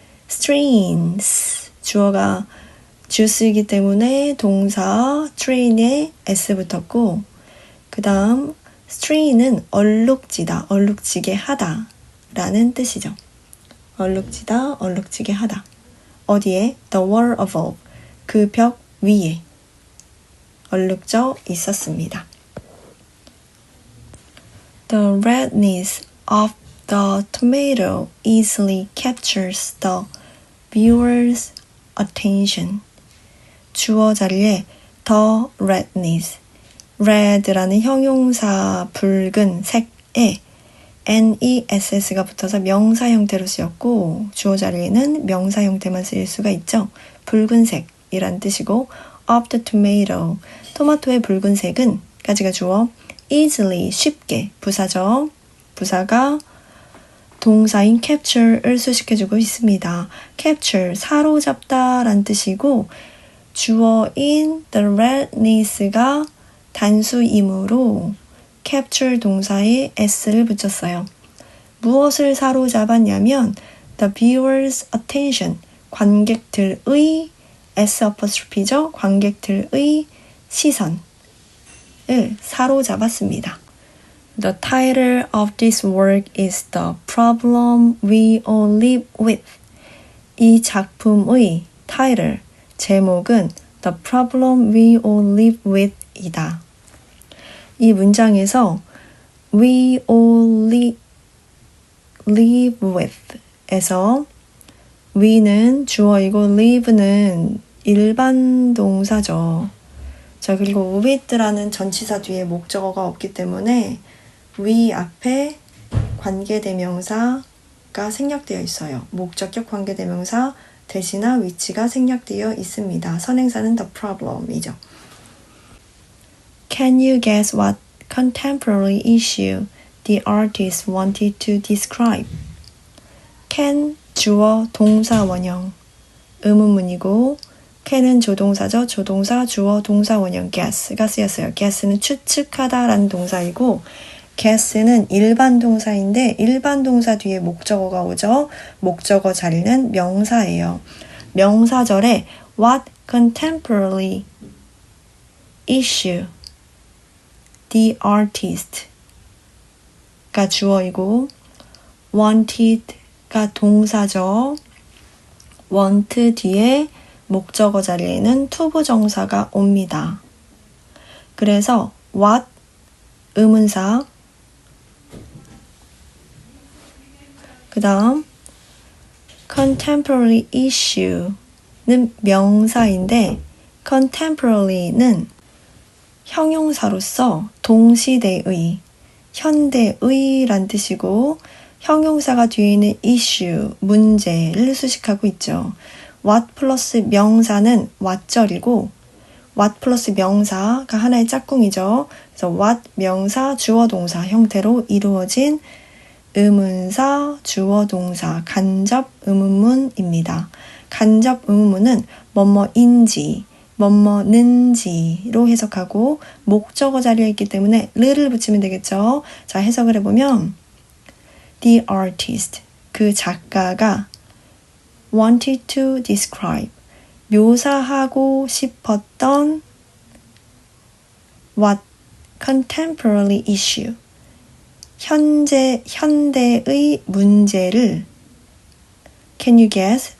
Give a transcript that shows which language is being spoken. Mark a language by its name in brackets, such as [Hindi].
[Korean] strains, 주어가 juice이기 때문에 동사 train에 s 붙었고 그 다음 strain은 얼룩지다, 얼룩지게 하다 라는 뜻이죠. 얼룩지다, 얼룩지게 하다. 어디에? [English] The wall above. [Korean] 그 벽 위에 얼룩져 있었습니다. [English] The redness of the tomato easily captures the viewer's attention. [Korean] 주어 자리에 the redness, red라는 형용사 붉은 색에 NESS가 붙어서 명사 형태로 쓰였고 주어 자리에는 명사 형태만 쓰일 수가 있죠. 붉은색이란 뜻이고 [English] of the tomato, [Korean] 토마토의 붉은색은 까지가 주어 easily, 쉽게, 부사죠. 부사가 동사인 capture을 수식해주고 있습니다. capture, 사로잡다 란 뜻이고 주어인 the redness가 단수이므로 capture 동사에 s를 붙였어요. 무엇을 사로잡았냐면 [English] the viewer's attention, [Korean] 관객들의 s apostrophe죠. 관객들의 시선을 사로잡았습니다. [English] The title of this work is The Problem We All Live With. [Korean] 이 작품의 title, 제목은 The Problem We All Live With 이다. 이 문장에서 [English] we all live with [Korean] 에서 we는 주어이고 live는 일반 동사죠. 자, 그리고 with라는 전치사 뒤에 목적어가 없기 때문에 we 앞에 관계대명사가 생략되어 있어요. 목적격 관계대명사 대신나 which가 생략되어 있습니다. 선행사는 the problem이죠. [English] Can you guess what contemporary issue the artist wanted to describe? [Korean] can 주어 동사 원형 의문문이고 can은 조동사죠. 조동사 주어 동사 원형 guess가 쓰였어요. guess는 추측하다 라는 동사이고 guess는 일반 동사인데 일반 동사 뒤에 목적어가 오죠. 목적어 자리는 명사예요. 명사절에 [English] what contemporary issue the artist [Korean] 가 주어이고 wanted가 동사죠. want 뒤에 목적어 자리에는 투부정사가 옵니다. 그래서 what 의문사 그 다음 contemporary issue는 명사인데 contemporary는 형용사로서 동시대의, 현대의란 뜻이고 형용사가 뒤에 있는 issue, 문제를 수식하고 있죠. what 플러스 명사는 what절이고 what 플러스 명사가 하나의 짝꿍이죠. 그래서 what 명사, 주어 동사 형태로 이루어진 의문사, 주어 동사, 간접 의문문입니다. 간접 의문문은 뭐뭐인지, 뭐뭐는지로 해석하고 목적어 자리에 있기 때문에 르를 붙이면 되겠죠. 자, 해석을 해보면 [English] The artist, [Korean] 그 작가가 [English] wanted to describe, [Korean] 묘사하고 싶었던 [English] what contemporary issue, [Korean] 현대의 문제를 [English] can you guess?